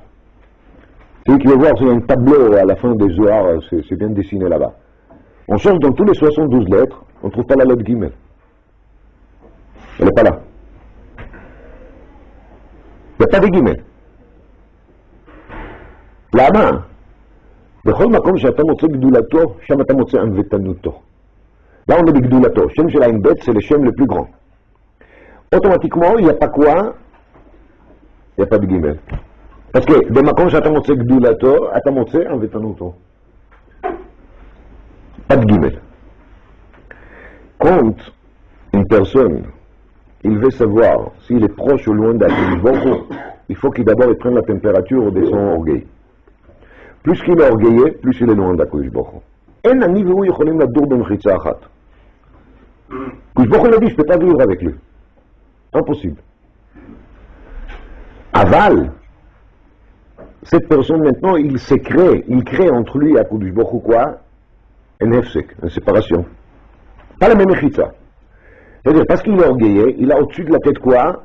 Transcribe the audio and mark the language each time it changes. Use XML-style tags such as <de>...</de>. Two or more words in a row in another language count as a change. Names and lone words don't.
<fr>Celui qui veut voir, c'est un tableau à la fin des Zohar, c'est bien dessiné là-bas. On cherche dans tous les 72 lettres, on ne trouve pas la lettre Gimel. Elle n'est pas là. Il n'y a pas de Gimel. Là-bas,</fr> <he>בכל מקום שאתה מוצא גדולתו, שם אתה מוצא ענוותנותו.</he> <fr>Là, on est de Gdoulato.</fr> <he>שם של ע"ב,</he> <fr>c'est le Shem le plus grand. Automatiquement, il n'y a pas quoi? Il n'y a pas de Gimel. Parce que, de</fr> <he>מקום שאתה מוצא גדולתו אתה מוצא ענוותנותו.</he> <fr>Pas de Gimel. Quand une personne, il veut savoir s'il est proche ou loin d'Akadosh, il faut qu'il d'abord prenne la température de son orgueil. Plus qu'il est orgueilleux, plus il est loin d'</fr> <he>הקדוש ברוך הוא. אין אני והוא יכולים לדור במחיצה אחת. הקדוש ברוך הוא</he> <fr>a dit, je ne peux pas vivre avec lui. Impossible. Aval, cette personne maintenant, il crée entre lui et</fr> <he>הקדוש ברוך הוא</he> <fr>quoi? Un hefsek, une séparation. Pas la même mechitza. C'est-à-dire, parce qu'il est orgueillé, il a au-dessus de la tête quoi?</fr>